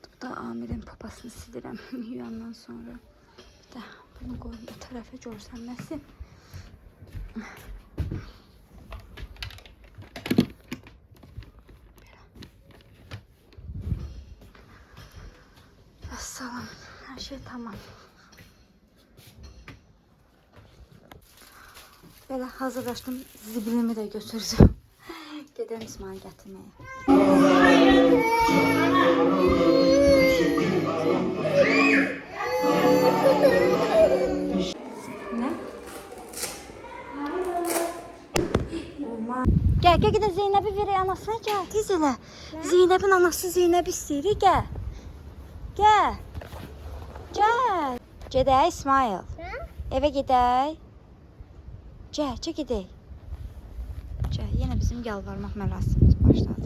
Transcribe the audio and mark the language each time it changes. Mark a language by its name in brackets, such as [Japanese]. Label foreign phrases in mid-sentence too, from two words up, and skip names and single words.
[Azerbaijani] Bu da Amir'in papasını silirəm yuyandan sonra. Bir də bunu qoyum bu tərəfə görsənməsin. Salam. [Turkish] Her şey tamam. Böyle hazırlaştım. Zibilimi de götürdüm. Gidelim İsmail getirmeye. Ne? Gel gel gidin Zeynep'i verey anasına gel. [Azerbaijani] Tez elə. Zeynep'in anası Zeynep'i istəyir. [Turkish] Gel. Gel. Gel. [Azerbaijani] Gedək İsmail. Eve gedək. Gel gedək. [Turkish] Gel. [Azerbaijani] Yine bizim yalvarmaq mərasimimiz başladı.